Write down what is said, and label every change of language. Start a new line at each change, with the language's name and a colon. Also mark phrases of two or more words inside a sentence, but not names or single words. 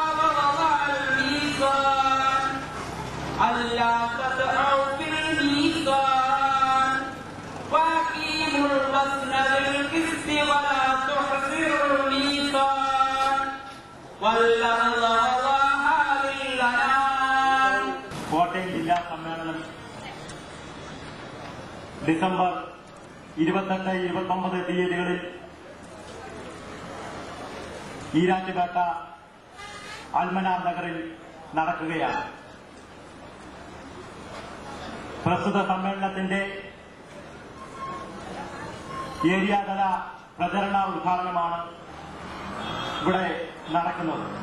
Arabic: ووضع الميزان ألا تطغوا في الميزان وأقيموا الوزن بالقسط ولا تخسروا الميزان والأرض وضعها للأنام.
Malayalam: കോട്ടയം ജില്ലാ സമ്മേളനം ഡിസംബർ 28-29 തീയതികളിൽ ഈരാറ്റുപേട്ട അൽമനാർ നഗറിൽ നടക്കുകയാണ്. പ്രസ്തുത സമ്മേളനത്തിന്റെ ഏരിയാതല പ്രചരണ ഉദ്ഘാടനമാണ് ഇവിടെ നടക്കുന്നത്.